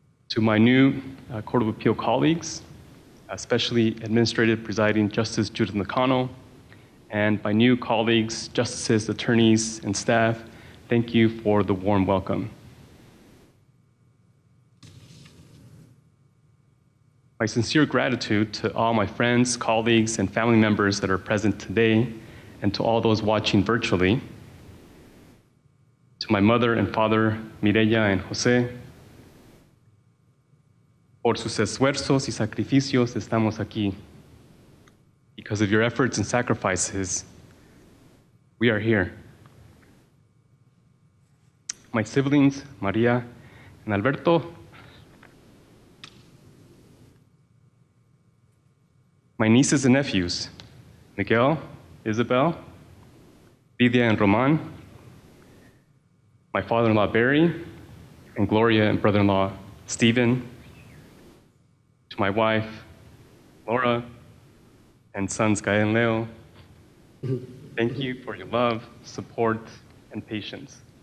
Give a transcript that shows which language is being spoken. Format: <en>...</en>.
<en>To my new Court of Appeal colleagues, especially Administrative Presiding Justice Judith Nakano, and my new colleagues, justices, attorneys, and staff, thank you for the warm welcome. My sincere gratitude to all my friends, colleagues, and family members that are present today, and to all those watching virtually. To my mother and father,</en> <es>Mireya and Jose, por sus esfuerzos y sacrificios estamos aquí.</es> <en>Because of your efforts and sacrifices, we are here. My siblings, Maria and Alberto, my nieces and nephews, Miguel, Isabel, Lydia and Roman, my father-in-law Barry, and Gloria and brother-in-law Stephen, to my wife, Laura, and sons Gael and Leo, thank you for your love, support, and patience.</en>